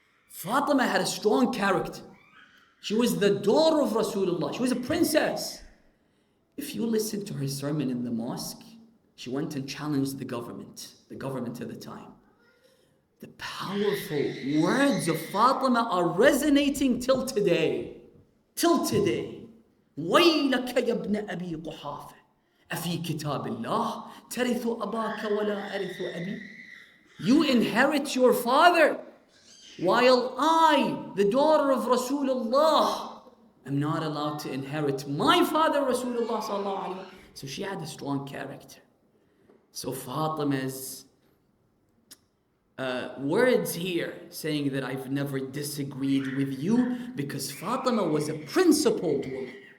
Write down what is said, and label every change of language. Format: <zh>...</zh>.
<en>Fatima had a strong character. She was the daughter of Rasulullah. She was a princess. If you listen to her sermon in the mosque, she went and challenged the government at the time. The powerful words of Fatima are resonating till today. Till today.</en> <ar>وَيْلَكَ يَا ابْنَ أَبِي قُحَافَةَ أَفِي كِتَابِ اللَّهِ تَرِثُ أَبَاكَ وَلَا أَرِثُ أَبِي.</ar> <en>You inherit your father, while I, the daughter of Rasulullah, am not allowed to inherit my father, Rasulullah sallallahu alaihi wasallam. So she had a strong character. So Fatima's words here saying that I've never disagreed with you, because Fatima was a principled woman.</en>